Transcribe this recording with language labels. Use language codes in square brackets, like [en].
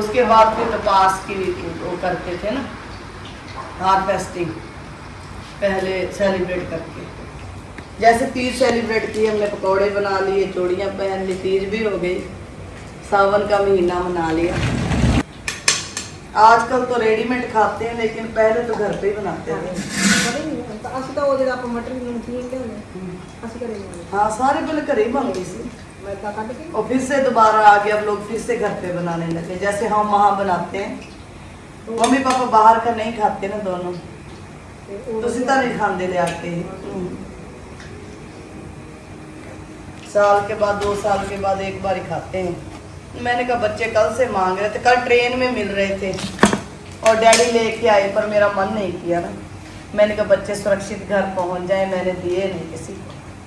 [hi] उसके बाद फिर तपास की वो करते थे ना हार्वेस्टिंग पहले सेलिब्रेट करके जैसे तीज सेलिब्रेट की हमने पकौड़े बना लिए चूड़ियाँ पहन ली तीज भी हो गई सावन का महीना मना लिया आजकल तो रेडीमेड खाते हैं लेकिन पहले तो घर पे ही बनाते थे [pa] ਬੜੇ ਨਹੀਂ ਤਾਂ ਅਸੀਂ ਤਾਂ ਉਹ ਜਿਹੜਾ ਆਪਾਂ ਮਟਰ ਨਮਕੀਨ ਲਿਆਉਂਦੇ ਅਸੀਂ ਘਰੇ ਲਿਆਉਂਦੇ [hi] हाँ सारे पहले घर ही बन गई थी [pa] ਮੈਂ ਤਾਂ ਕੱਢ ਕੇ [hi] और फिर से दोबारा आ गया अब लोग फिर से घर पे बनाने लगे जैसे हम वहाँ बनाते हैं मम्मी पापा बाहर का नहीं खाते ना दोनों [pa] ਤੇ ਉਹ [hi] तो सीधा नहीं खाते ले आते साल के बाद 2 साल के बाद एक बार ही खाते हैं मैंने कहा बच्चे कल से मांग रहे थे कल ट्रेन में मिल रहे थे और डैडी लेके आए पर मेरा मन नहीं किया ना मैंने कहा बच्चे सुरक्षित घर पहुंच जाए मैंने दिए नहीं किसी को